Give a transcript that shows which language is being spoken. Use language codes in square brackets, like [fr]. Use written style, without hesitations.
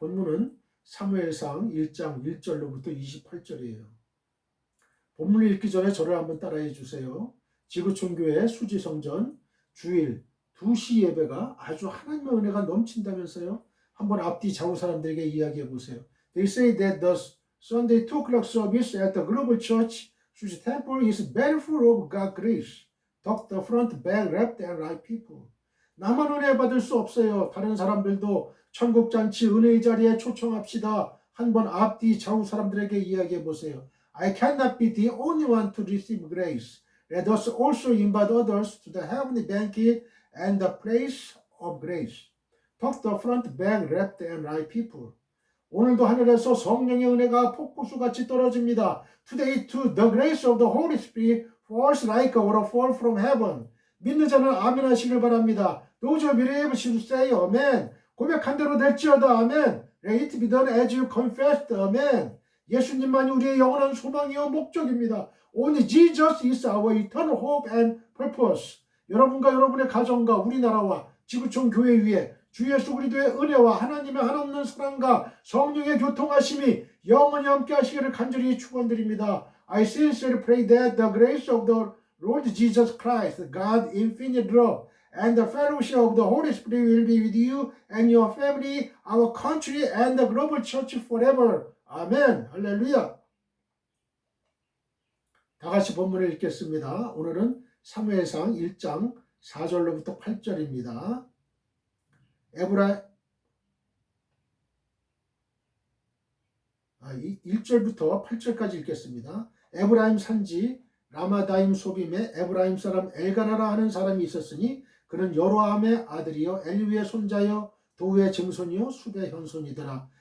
[ko] 본문은 사무엘상 1장 1절로부터 28절이에요. 본문을 읽기 전에 저를 한번 따라해 주세요. 지구촌교회 수지성전 주일 2시 예배가 아주 하나님의 은혜가 넘친다면서요. 한번 앞뒤 좌우 사람들에게 이야기해 보세요. [en] They say that the Sunday 2 o'clock service at the Global Church Suji Temple is very full of God's grace. Talk the front, back, left and right people. [ko] 나만 은혜 받을 수 없어요. 다른 사람들도 천국잔치 은혜의 자리에 초청합시다. 한번 앞뒤 좌우 사람들에게 이야기해 보세요. [en] I cannot be the only one to receive grace. Let us also invite others to the heavenly banquet and the place of grace. Talk the front, back, left and right people. [ko] 오늘도 하늘에서 성령의 은혜가 폭포수같이 떨어집니다. [en] Today too the grace of the Holy Spirit falls like a waterfall from heaven. [ko] 믿는 자는 아멘 하시길 바랍니다. [en] Those who believe should say amen. [ko] 고백한 대로 될지어다 아멘. [en] Let it be done as you confessed amen. [ko] 예수님만이 우리의 영원한 소망이요 목적입니다. [en] Only Jesus is our eternal hope and purpose. [ko] 여러분과 여러분의 가정과 우리나라와 지구촌 교회 위에 주 예수 그리스도의 은혜와 하나님의 한없는 사랑과 성령의 교통하심이 영원히 함께 하시기를 간절히 축원드립니다. [en] I sincerely pray that the grace of the Lord Jesus Christ, God's infinite love, and the fellowship of the Holy Spirit will be with you and your family, our country, and the global church forever. [ko] 아멘. 할렐루야. 다 같이 본문을 읽겠습니다. 오늘은 사무엘상 1장 4절로부터 8절입니다. 1절부터 8절까지 읽겠습니다. 에브라임 산지 라마다임 소빔에 에브라임 사람 엘가나라 하는 사람이 있었으니 그는 여로함의 아들이요 엘리우의 손자요 도우의 증손이요 숲의 현손이더라.